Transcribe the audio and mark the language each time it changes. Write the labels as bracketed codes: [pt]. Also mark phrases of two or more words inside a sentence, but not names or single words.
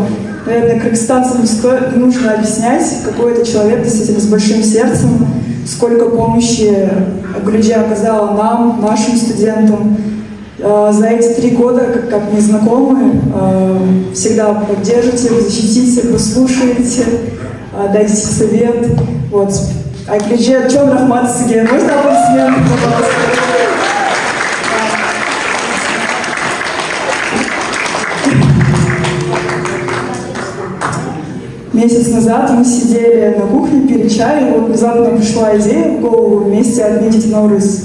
[ru] Наверное, кыргызстанцам не нужно объяснять, какой это человек действительно с большим сердцем, сколько помощи Айгуль-Джей оказала нам, нашим студентам. За эти 3 года, как мы знакомы, всегда поддержите, защитите, послушаете, дайте совет. Вот. Айгуль-Джей, [ky] чоң рахмат сизге. [ru] Можно аплодисменты, пожалуйста? Месяц назад мы сидели на кухне, пили чай, и вот внезапно пришла идея в голову вместе отметить Наурыз.